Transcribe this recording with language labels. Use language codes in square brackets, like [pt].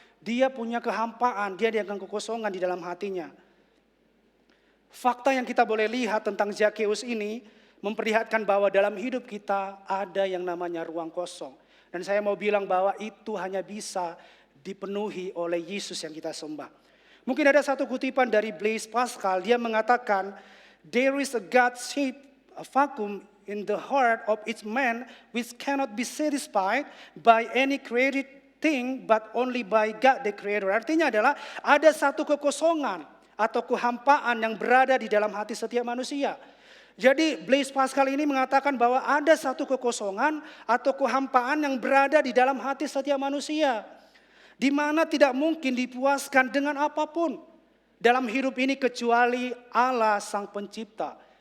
[id] Dia punya kehampaan, dia dengan kekosongan di dalam hatinya. Fakta yang kita boleh lihat tentang Zakheus ini memperlihatkan bahwa dalam hidup kita ada yang namanya ruang kosong. Dan saya mau bilang bahwa itu hanya bisa dipenuhi oleh Yesus yang kita sembah. Mungkin ada satu kutipan dari Blaise Pascal, dia mengatakan, [en] "There is a God-shaped vacuum in the heart of each man which cannot be satisfied by any created thing but only by God the Creator." [id] Artinya adalah ada satu kekosongan atau kehampaan yang berada di dalam hati setiap manusia. Jadi Blaise Pascal ini mengatakan bahwa ada satu kekosongan atau kehampaan yang berada di dalam hati setiap manusia, di mana tidak mungkin dipuaskan dengan apapun dalam hidup ini kecuali Allah Sang Pencipta.